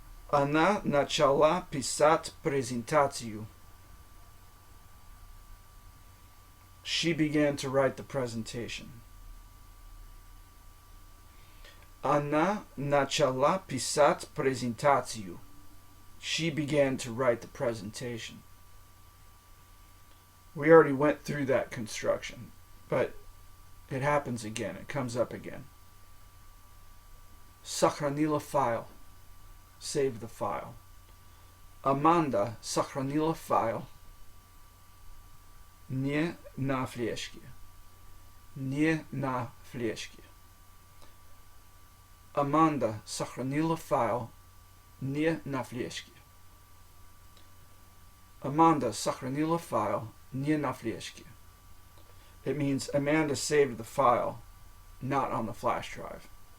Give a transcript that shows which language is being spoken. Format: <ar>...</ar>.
<ru>Она начала писать презентацию.</ru> <en>She began to write the presentation.</en> <ru>Она начала писать презентацию.</ru> <en>She began to write the presentation. We already went through that construction, but it happens again. It comes up again.</en> <ru>Сохранила файл.</ru> <en>Save the file.</en> <ru>Amanda сохранила файл не на флешке. Не на флешке. Amanda сохранила файл не на флешке. Amanda сохранила файл не на флешке.</ru> <en>It means Amanda saved the file, not on the flash drive.</en>